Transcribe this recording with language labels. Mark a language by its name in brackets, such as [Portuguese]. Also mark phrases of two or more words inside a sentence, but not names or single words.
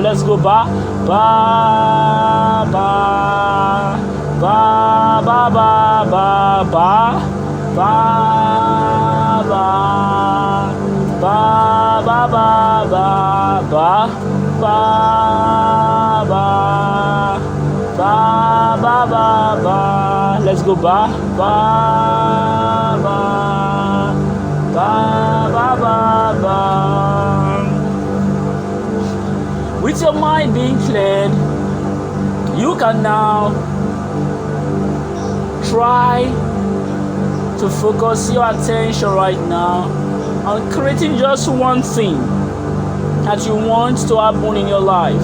[English] Let's go ba ba ba ba ba ba ba ba ba ba ba ba ba ba ba ba ba ba ba. Let's go ba ba ba ba ba ba ba. With your mind being cleared, you can now try to focus your attention right now on creating just one thing that you want to happen in your life.